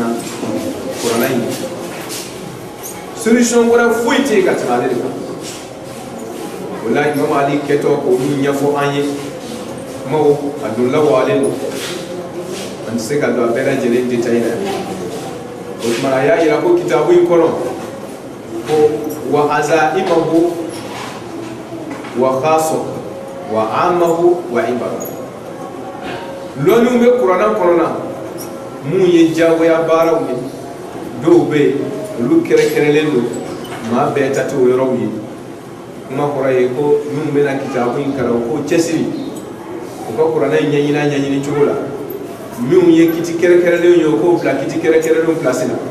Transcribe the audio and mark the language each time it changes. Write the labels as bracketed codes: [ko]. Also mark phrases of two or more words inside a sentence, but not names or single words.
[bm] Kuranɛ in solution wɛrɛ foyi tɛ yen ka tɛmɛ ale de kan. O la Imam Ali kɛtɔ k'olu ɲɛfɔ an ye, kumaw a don lawalen don, an tɛ se ka don a bɛɛ lajɛlen détail la. O tuma a y'a yira ko kitabu in kɔnɔ ko [ar] وعزائمه وخاصه وعامه وعبادة. [bm] Lɔnniw bɛ kuranɛ kɔnɔ mun ye jagoya baaraw ye, dɔw bɛ yen olu kɛrɛnkɛrɛnlen don maa bɛɛ ta tɛ o yɔrɔw ye. Kuma kɔrɔ ye ko minnu bɛna kitabu in kalan ko cɛsiri u ka kuranɛ ɲɛɲini cogo la. Minnu ye kiti kɛrɛnkɛrɛnlenw ye o k'o bila kiti kɛrɛnkɛrɛnlenw place la.